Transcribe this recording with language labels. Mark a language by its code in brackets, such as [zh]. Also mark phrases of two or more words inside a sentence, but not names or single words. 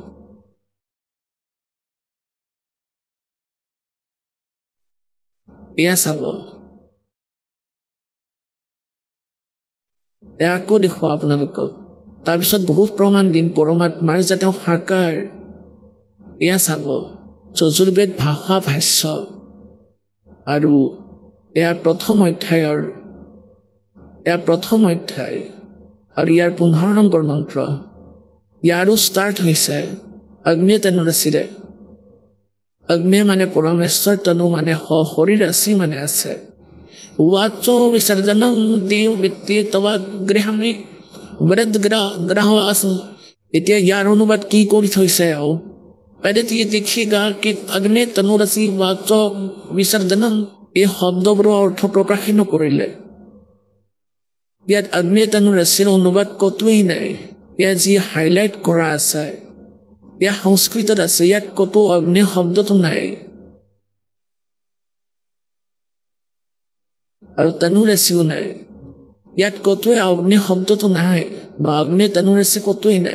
[as] এয়া চাব এয়া আকৌ দেখুৱাওঁ আপোনালোকক তাৰপিছত বহুত প্ৰমাণ দিম পৰমাত্মাৰ যে তেওঁ সাকাৰ এয়া চাব যজুৰ্বেদ ভাষা ভাষ্য আৰু এয়া প্ৰথম অধ্যায় আৰু ইয়াৰ 15 নম্বৰ মন্ত্ৰ ইয়াৰো ষ্টাৰ্ট হৈছে অগ্নেয় তনুৰাসিৰে অগ্নেয় মানে পৰমেশ্বৰ তনু মানে শৰীৰ আসি মানে আছে [sa] वाचो विसर्जनम देव वित्तीय तवा गृहामि वृद्ध ग्रह [as] এতিয়া ইয়াৰ অনুবাদ কি কৰি থৈছে পঢ়িলে দেখিবা কি অগ্নে তনুৰাসি [sa] वाचो विसर्जनम [as] এই শব্দবোৰৰ অৰ্থ প্ৰকাশ নকৰিলে ইয়াত অগ্নে তনুৰাসিৰ অনুবাদ কতোৱেই নাই ইয়াত যি হাইলাইট কৰা আছে ইয়াত সংস্কৃতত আছে ইয়াত কতো অগ্নে শব্দটো নাই আৰু তনুৰাসিও নাই ইয়াত কতোৱে অগ্নি শব্দটো নাই বা অগ্নি তনুৰাসি কতোৱেই নাই